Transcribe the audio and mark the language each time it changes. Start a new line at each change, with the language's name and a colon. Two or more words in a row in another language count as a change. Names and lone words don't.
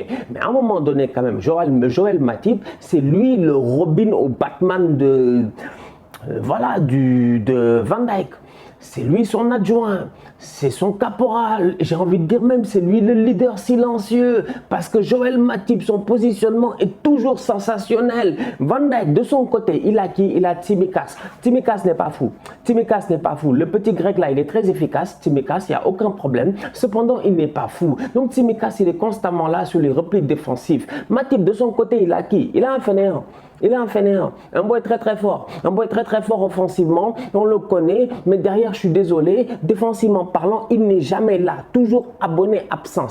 French: Mais à un moment donné, quand même, Joël Matip, c'est lui le Robin au Batman de Van Dijk. C'est lui son adjoint, c'est son caporal, j'ai envie de dire même c'est lui le leader silencieux parce que Joël Matip, son positionnement est toujours sensationnel. Van Dijk de son côté, il a qui? Il a Tsimikas. Tsimikas n'est pas fou. Tsimikas n'est pas fou. Le petit grec là, il est très efficace. Tsimikas, il n'y a aucun problème. Cependant, il n'est pas fou. Donc Tsimikas, il est constamment là sur les replis défensifs. Matip de son côté, il a qui? Il a un fainéant. Il est un fainéant, un boy très très fort, offensivement, on le connaît, mais derrière je suis désolé, défensivement parlant, il n'est jamais là, toujours abonné absent.